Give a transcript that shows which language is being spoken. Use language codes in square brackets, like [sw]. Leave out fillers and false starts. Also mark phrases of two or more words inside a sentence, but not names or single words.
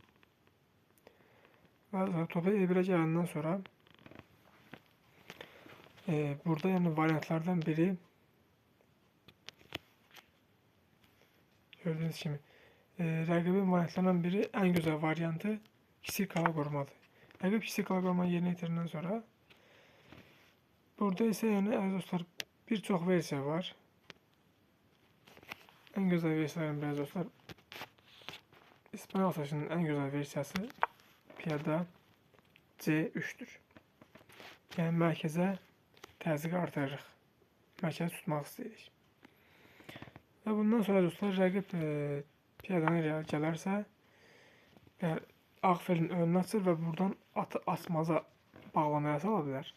[az] Və top E1'e gələndən sonra burada yəni variantlardan biri gördüğünüz kimi rəqibin variantlarından biri ən gözəl variantı kiçik qala qorumadır. Rəqib kiçik qala qorumayı yerinə yetirəndən sonra burada isə yəni əziz dostlar bir çox versiya var. [tr] En güzel versiyaların biraz dostlar, İspanyol açılışının en güzel versiyası piyada C3'tür. [az] Yəni mərkəzə təzyiqi artırırıq. Mərkəzi tutmaq istəyirik. Və bundan sonra dostlar rəqib piyadanı irəli gələrsə, ağ filin önünü açır və buradan atı açmaza bağlamaya sala bilər.